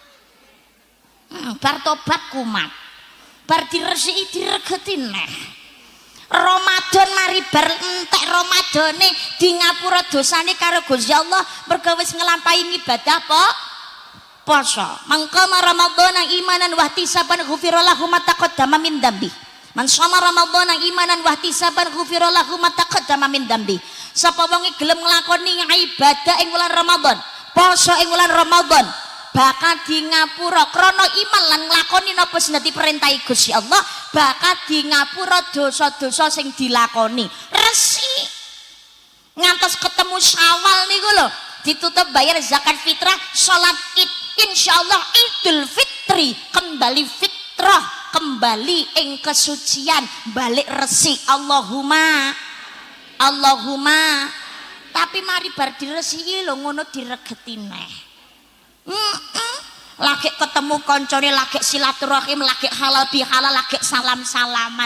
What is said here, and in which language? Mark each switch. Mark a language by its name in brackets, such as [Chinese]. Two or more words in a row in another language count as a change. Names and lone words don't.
[Javanese] Bar tobat kumat, bar diresiki diregeti neh. Ramadan mari bar entek Ramadane di ngapura dosane karo Gusti Allah mergo wis nglampahi ibadah poso. [Arabic] من صام رمضان إيمانا واحتسابا غفر له ما تقدم من ذنبه. من صام رمضان إيمانا واحتسابا غفر له ما تقدم من ذنبه. [Javanese] Sapa wong gelem nglakoni ibadah ing wulan Ramadan, poso ing wulan Ramadan, bakal di ngapura krana iman lan nglakoni napa sing dadi perintah Gusti Allah, bakal di ngapura dosa-dosa sing dilakoni. Resi ngantos ketemu Syawal niku lho, ditutup bayar zakat fitrah, salat Id, insyaallah Idul Fitri, [Indonesian] kembali fitrah, [Javanese] kembali ing kesucian, balik resi. Allahumma tapi mari bar diresiki lho ngono diregeti neh. Lagi ketemu koncone lagi silaturahim, lagi halal bihalal, lagi salam-salaman.